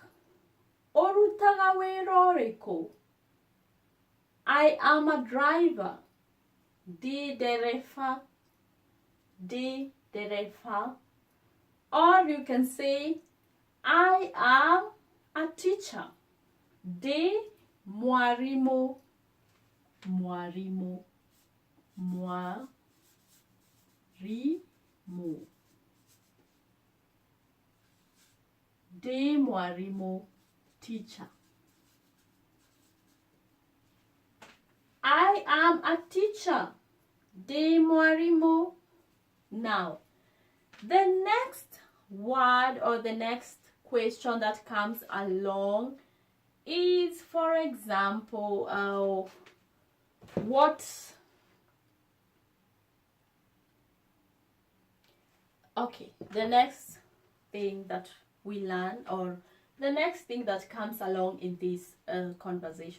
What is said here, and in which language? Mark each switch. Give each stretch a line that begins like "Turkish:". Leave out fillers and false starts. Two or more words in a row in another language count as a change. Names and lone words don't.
Kikuyu: Orutaga wera ũrĩkũ?
English: I am a driver.
Kikuyu: Ndĩ ndereba. Ndĩ ndereba.
English: Or you can say, I am a teacher.
Kikuyu: Ndĩ mwarimũ. Mwarimũ. Mwarimũ. Ndĩ mwarimũ.
English: Teacher. I am a teacher.
Kikuyu: Ndĩ mwarimũ.
English: Now, the next word or the next question that comes along is, for example, what? Okay, the next thing that we learn, or the next thing that comes along in this conversation.